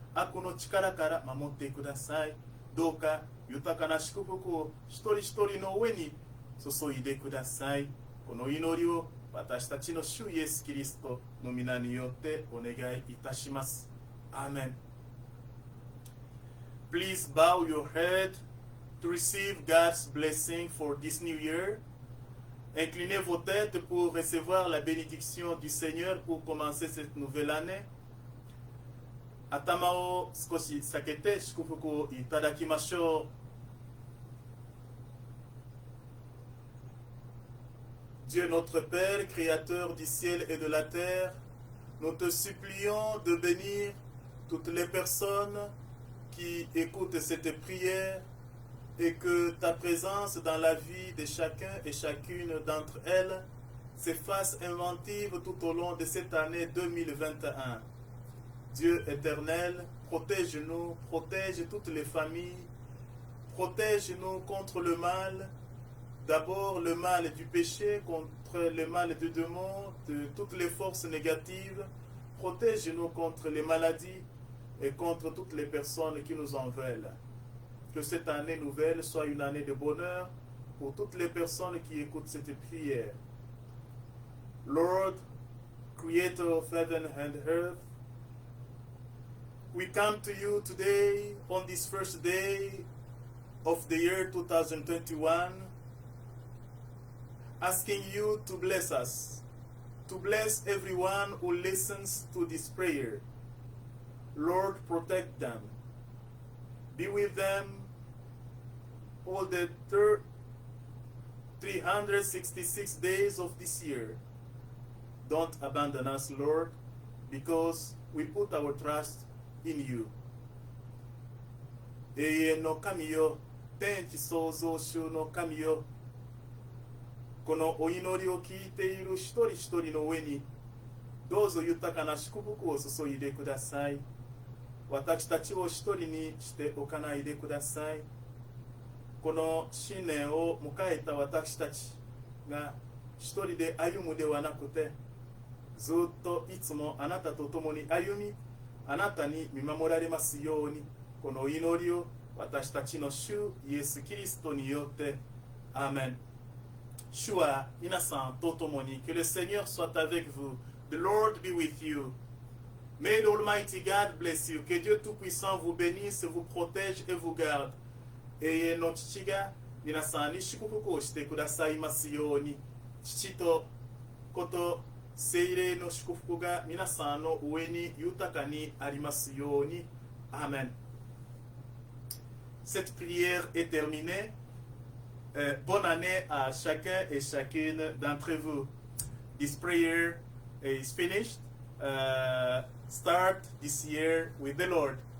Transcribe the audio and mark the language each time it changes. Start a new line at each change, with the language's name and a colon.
Japanese: 悪の力から守ってください。どうか豊かな祝福を一人一人の上に注いでください。この祈りを私たちの主イエス・キリストの皆によってお願いいたします。アーメン。
English: Please bow your head to receive God's blessing for this new year.
French: Inclinez vos têtes pour recevoir la bénédiction du Seigneur pour commencer cette nouvelle année.
Japanese: 頭を少し避けて祝福をいただきましょう。
French: Dieu notre Père, Créateur du ciel et de la terre, nous te supplions de bénir toutes les personnes qui écoutent cette prière et que ta présence dans la vie de chacun et chacune d'entre elles se fasse inventive tout au long de cette année 2021. Dieu éternel, protège-nous, protège toutes les familles, protège-nous contre le mal, d'abord le mal du péché, contre le mal du démon, de toutes les forces négatives, protège-nous contre les maladies et contre toutes les personnes qui nous en veulent. Que cette année nouvelle soit une année de bonheur pour toutes les personnes qui écoutent cette prière.
English: Lord, Creator of heaven and earth, we come to you today on this first day of the year 2021, asking you to bless us, to bless everyone who listens to this prayer. Lord, protect them. Be with them all the 366 days of this year. Don't abandon us, Lord, because we put our trust in you.
Japanese: 永遠の神よ、天地創造主の神よ、このお祈りを聞いている一人一人の上に、どうぞ豊かな祝福を注いでください。私たちを一人にしておかないでください。この新年を迎えた私たちが一人で歩むではなくて、ずっといつもあなたと共に歩み、あなたに見守られますように、この祈りを私たちの主イエス・キリストによってアーメン。主は皆さんと共に、
French: que le Seigneur soit avec vous,
English: the Lord be with you. May the Almighty God bless you.
French: Que Dieu Tout-Puissant vous bénisse, vous protège et vous garde.
Japanese: 永遠の父が皆さんに祝福をしてくださいますように、父と子と聖霊の祝福が皆さんの上に豊かにありますように。アーメン。
French: Cette prière est terminée. Bonne année à chacun et chacune d'entre vous.
English: This prayer is finished. Start this year with the Lord.